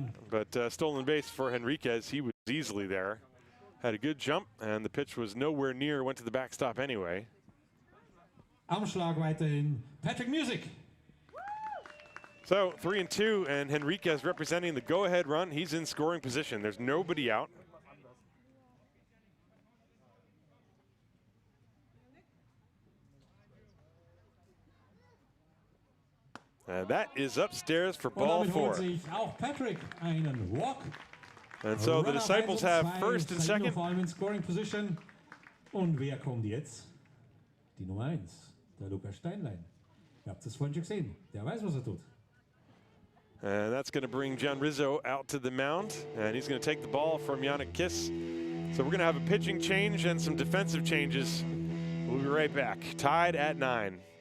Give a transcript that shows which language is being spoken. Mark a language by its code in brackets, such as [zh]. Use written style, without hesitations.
[en] But stolen base for Henriquez. He was easily there. Had a good jump, and the pitch was nowhere near, went to the backstop anyway. [de] Am Schlag weiterhin Patrick Music. [en] So 3-2, and Henriquez representing the go-ahead run. He's in scoring position. There's nobody out. And that is upstairs for ball 4. [de] Auch Patrick einen Walk. [en] And so the Disciples have first and second. [de] Vor allem in scoring position. Und wer kommt jetzt? Die Nummer 1, der Lukas Steinlein. Ihr habt es vorhin schon gesehen. Der weiß, was er tut. [en] And that's going to bring John Rizzo out to the mound, and he's going to take the ball from Yannick Kiss. So we're going to have a pitching change and some defensive changes. We'll be right back. Tied at 9.